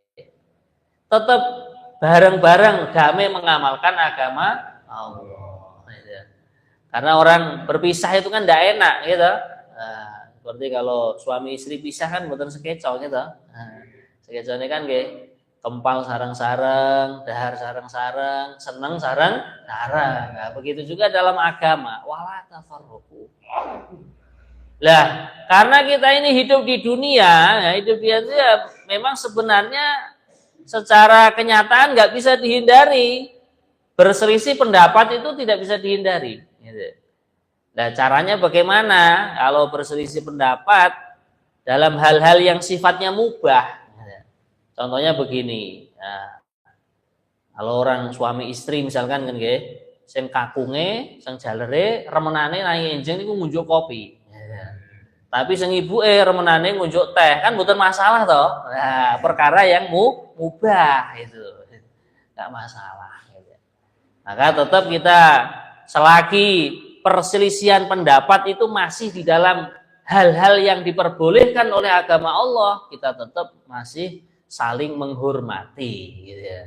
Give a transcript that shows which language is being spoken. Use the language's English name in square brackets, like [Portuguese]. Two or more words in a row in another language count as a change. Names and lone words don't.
[Indonesian] Tetap bareng-bareng damai mengamalkan agama Allah. Karena orang berpisah itu kan tidak enak gitu. Nah, seperti kalau suami istri pisah kan bukan sekeco gitu. [Javanese] Nah, sekeco [Indonesian] ini kan kayak [Javanese] kempal sarang-sarang, dahar sarang-sarang, seneng sarang-sarang. [Indonesian] Nah, begitu juga dalam agama [Arabic] wala tafarraqu. [Indonesian] Lah, karena kita ini hidup di dunia, ya memang sebenarnya secara kenyataan nggak bisa dihindari. Berselisih pendapat itu tidak bisa dihindari. Nah, caranya bagaimana? Kalau berselisih pendapat dalam hal-hal yang sifatnya mubah, contohnya begini. Nah, kalau orang suami istri misalkan kan, [Javanese] sing kakunge, sing jalere, remenane nang enjing niku ngunjuk kopi. Tapi sing ibuke remenane ngunjuk teh kan mboten masalah toh. [Indonesian] Nah, perkara yang mubah itu enggak masalah gitu. Maka tetap kita selagi perselisihan pendapat itu masih di dalam hal-hal yang diperbolehkan oleh agama Allah, kita tetap masih saling menghormati gitu ya.